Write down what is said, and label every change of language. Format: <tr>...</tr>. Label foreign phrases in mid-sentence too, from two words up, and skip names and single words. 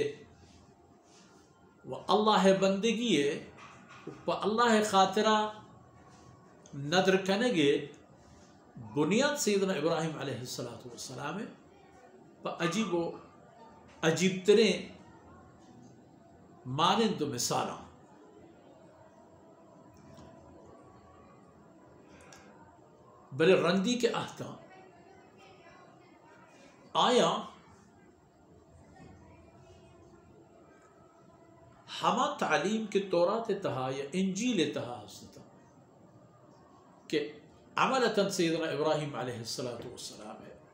<bal>و اللہ بندگی پہ اللہ خاطرہ ندر کنگے بنیاد سیدنا ابراہیم</bal> <ar>علیہ السلام</ar> <bal>ہے. پہ عجیب ترین مانند مثالاں بلے رندی کے احکام آیا ہما تعلیم کے تورات تہا یا انجیل تہا ہستا کہ عملتاً سیدنا ابراہیم</bal> <ar>علیہ السلام</ar> <bal>ہے.</bal>